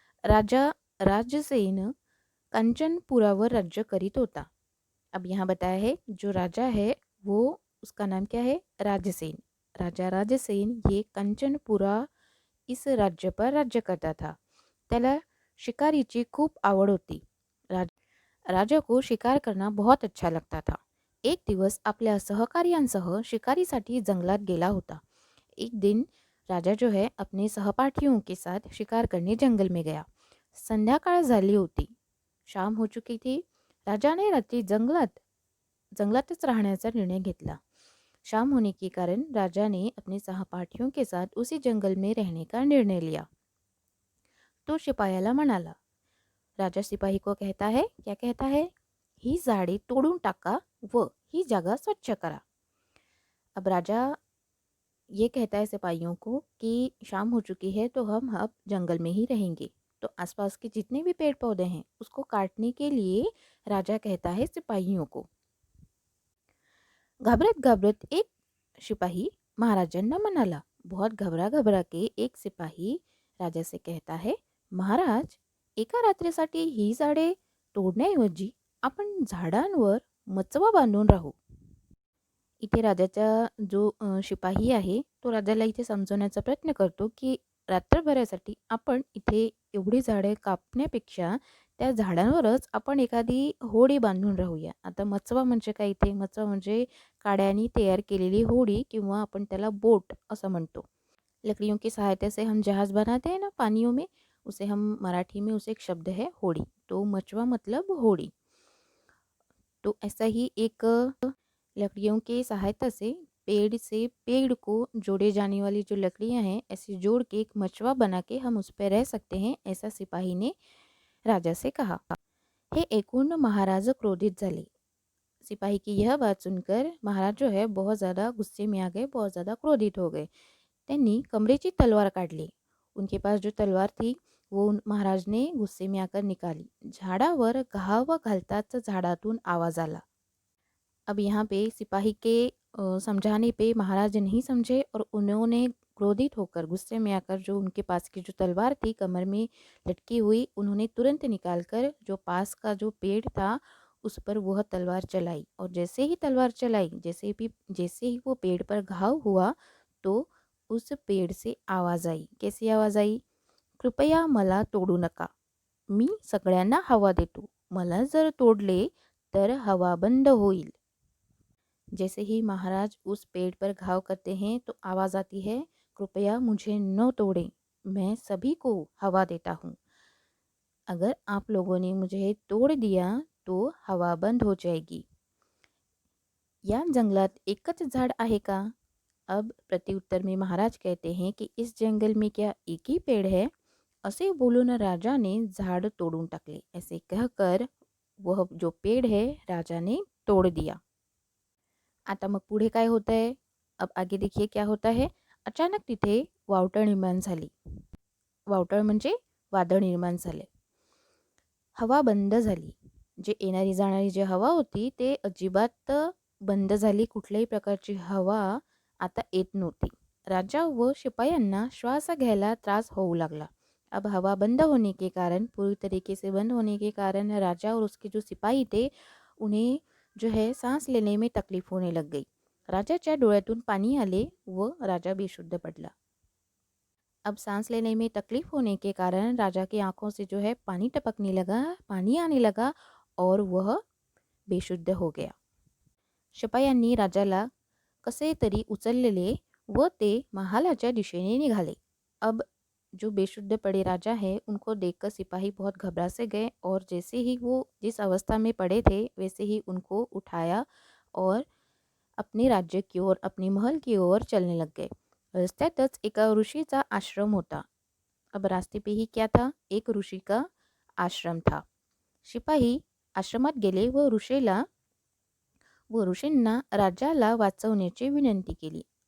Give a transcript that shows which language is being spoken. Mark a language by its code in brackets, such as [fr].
[mr] राजा राजसेन कंचनपुरावर राज्य करीत होता. [hi] अब यहाँ बताया है जो राजा है वो उसका नाम क्या है? राजसेन. राजा राजसेन ये कंचनपुरा इस राज्य पर राज्य करता था. [mr] त्याला शिकारीची खूप आवड होती. [hi] राजा को शिकार करना बहुत अच्छा लगता था. [mr] एक दिवस आपल्या सहकार्यांसह शिकारीसाठी जंगलात गेला होता. [hi] एक दिन राजा जो है अपने सहपाठियों के साथ शिकार करने जंगल में गया. [mr] संध्याकाळ झाली होती. [hi] शाम हो चुकी थी. [mr] राजाने रात्री जंगलातच राहण्याचा निर्णय घेतला. [hi] शाम होने के कारण राजा ने अपने सहपाठियों के साथ उसी जंगल में रहने का निर्णय लिया. [mr] तो शिपायाला म्हणाला. [hi] राजा सिपाही को कहता है, क्या कहता है? [mr] ही झाडे तोडून टाका व ही जगह स्वच्छ करा. [hi] अब राजा ये कहता है सिपाहियों को कि शाम हो चुकी है तो हम अब जंगल में ही रहेंगे. तो आसपास के जितने भी पेड़ पौधे हैं उसको काटने के लिए राजा कहता है सिपाहियों को. [mr] घबरत घबरत एक सिपाही महाराजांना म्हणाला. [hi] बहुत घबरा घबरा के एक सिपाही राजा से कहता है, [mr] महाराज, एका रात्रीसाठी ही झाडे तोडण्याऐवजी आपण झाडांवर मचवा बांधून राहू. इथे राजाचा जो शिपाही आहे तो राजाला इथे समजवण्याचा प्रयत्न करतो की रात्रभरासाठी आपण इथे एवढी झाडे कापण्यापेक्षा त्या झाडांवरच आपण एखादी होडी बांधून राहूया. आता मचवा म्हणजे काय? इथे मचवा म्हणजे काड्यानी तयार केलेली होडी किंवा आपण त्याला बोट असं म्हणतो. [hi] लकड़ियों की सहायता से हम जहाज बनाते हैं ना पानियों में, उसे हम मराठी में उसे एक शब्द है होड़ी. तो मचवा मतलब होड़ी. तो ऐसा ही एक लकड़ियों की सहायता से पेड़ को जोड़े जाने वाली जो लकड़ियां हैं ऐसे जोड़ के एक मचवा बना के हम उस पर रह सकते हैं, ऐसा सिपाही ने राजा से कहा. [mr] हे ऐकून महाराज क्रोधित झाले. [hi] सिपाही की यह बात सुनकर महाराज जो है बहुत ज़्यादा गुस्से में आ गए, बहुत ज़्यादा क्रोधित हो गए. [mr] त्यांनी कमरेची तलवार काढली. [hi] उनके पास जो तलवार थी वो महाराज ने गुस्से में आकर निकाली. [mr] झाडावर घाव घालताच झाडातून आवाज आला. [hi] अब यहाँ पे सिपाही के समझाने पे महाराज नहीं समझे और उन्होंने क्रोधित होकर गुस्से में आकर जो उनके पास की जो तलवार थी कमर में लटकी हुई उन्होंने तुरंत निकालकर जो पास का जो पेड़ था उस पर वह तलवार चलाई. और जैसे ही तलवार चलाई, जैसे ही वो पेड़ पर घाव हुआ तो उस पेड़ से आवाज़ आई. कैसी आवाज़ आई? [mr] कृपया मला तोडू नका. मी सगळ्यांना हवा देतो. मला जर तोडले तर हवा बंद होईल. [hi] जैसे ही महाराज उस पेड़ पर घाव करते हैं तो आवाज़ आती है, कृपया मुझे न तोड़ें, मैं सभी को हवा देता हूँ. अगर आप लोगों ने मुझे तोड़ दिया तो हवा बंद हो जाएगी. [mr] या जंगलात एकच झाड आहे का? [hi] अब प्रत्युत्तर में महाराज कहते हैं कि इस जंगल में क्या एक ही पेड़ है? [mr] असे बोलून राजा ने झाड़ तोड़ून टाकले. [hi] ऐसे कहकर वह जो पेड़ है राजा ने तोड़ दिया. [mr] आता मग पुढे काय होत आहे? [hi] अब आगे देखिए क्या होता है. [mr] अचानक तिथे वावटळ निर्माण झाली. वावटळ म्हणजे वादळ निर्माण झाले. हवा बंद झाली. जे येणारी जाणारी जी हवा होती ते अजिबात बंद झाली. कुठल्याही प्रकारची हवा आता येत नव्हती. राजा व शिपायांना श्वास घ्यायला त्रास होऊ लागला. [hi] अब हवा बंद होने के कारण, पूरी तरीके से बंद होने के कारण राजा और उसके जो सिपाही थे उन्हें जो है सांस लेने में तकलीफ होने लग गई. [mr] राजाच्या डोळ्यातून पाणी आले व राजा बेशुद्ध पडला. [hi] अब सांस लेने में तकलीफ होने के कारण राजा की आंखों से जो है पानी टपकने लगा, पानी आने लगा और वह बेशुद्ध हो गया. [mr] शिपायांनी राजाला कसे तरी उचललेले व ते महालाच्या दिशेने निघाले. अब [hi] जो बेशुद्ध पड़े राजा है उनको देखकर सिपाही बहुत घबरा से गए और जैसे ही वो जिस अवस्था में पड़े थे वैसे ही उनको उठाया और अपने राज्य की ओर अपने महल की ओर चलने लग गए। [mr] रस्त्यातच एका ऋषीचा आश्रम होता। [hi] अब रास्ते पे ही क्या था? एक ऋषी का आश्रम था। [mr] शिपाही आश्रमात गेले व ऋषींना राजाला वाचवण्याची विनंती केली।